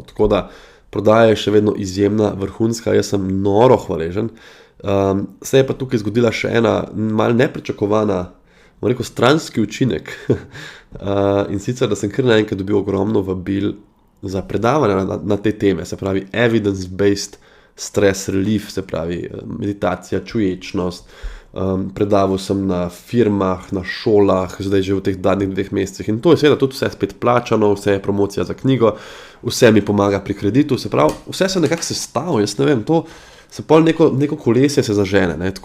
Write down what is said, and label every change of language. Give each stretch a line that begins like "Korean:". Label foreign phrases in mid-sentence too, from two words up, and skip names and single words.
Slovenian: Tako da prodaja je še vedno izjemna, vrhunska, jaz sem noro hvaležen. Se je pa tukaj zgodila še ena malo nepričakovana, stranski učinek. In sicer, da sem kar naenkrat dobil ogromno vabil za predavanja na te teme, se pravi
English: evidence-based stress relief,
Slovenian: se pravi meditacija, čuječnost. Predaval sem na firmah, na šolah, zdaj že v teh zadnjih 2 mesecih, in to je seveda tudi vse spet plačano, vse je promocija za knjigo, vse mi pomaga pri kreditu, se pravi, vse se nekako sestavlja, jaz ne vem, to se pol neko kolesje se zažene, ne?